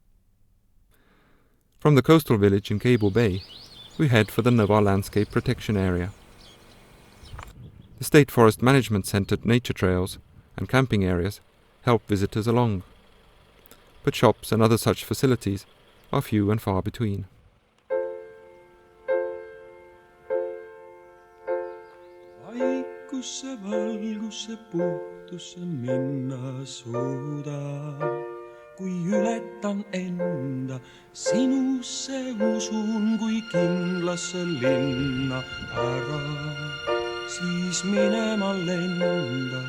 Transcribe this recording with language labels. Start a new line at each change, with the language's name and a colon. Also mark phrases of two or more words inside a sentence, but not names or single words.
English: From the coastal village in Cable Bay, we head for the Nõva Landscape Protection Area. The State Forest Management-centered nature trails and camping areas help visitors along, but shops and other such facilities are few and far between.
Estonian: Vaikusse, valgusse, puhtusse minna suuda. Kui ületan enda, sinusse usun, kui kindlasse linna ära, siis minema lenda.